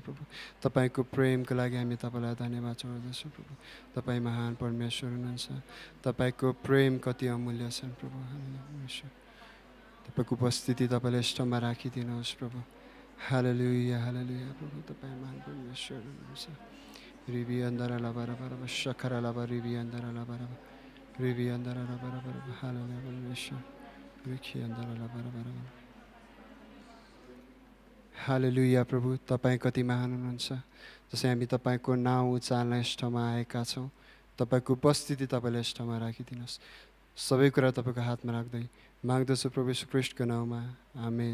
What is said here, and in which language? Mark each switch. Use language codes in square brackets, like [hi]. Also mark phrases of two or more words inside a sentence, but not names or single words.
[ne] प्रभु, तपाईँको प्रेमको लागि हामी तपाईँलाई धन्यवाद चढाउँदछौँ। प्रभु, तपाईँ महान परमेश्वर हुनुहुन्छ। तपाईँको प्रेम कति अमूल्य छन् प्रभु। हालेलुया, तपाईँको उपस्थिति तपाईँले इष्टमा राखिदिनुहोस् प्रभु। हालेलुया हालेलुया प्रभु, तपाईँ महान परमेश्वर हुनुहुन्छ। रिबी अन्दर लबर सखर लबर रिबी अन्दर लबर रिबी अन्दर लबर हालेलुया परमेश्वर रिखी अन्दर लबर। हालेलुया प्रभु, तपाईँ कति महान हुनुहुन्छ। जसै हामी तपाईँको नाउँ उचाल्न इष्टमा आएका छौँ, तपाईँको उपस्थिति तपाईँले इष्टमा राखिदिनुहोस्। सबै कुरा तपाईँको हातमा राख्दै माग्दछु प्रभु यीशु ख्रीष्टको नाउँमा, आमेन।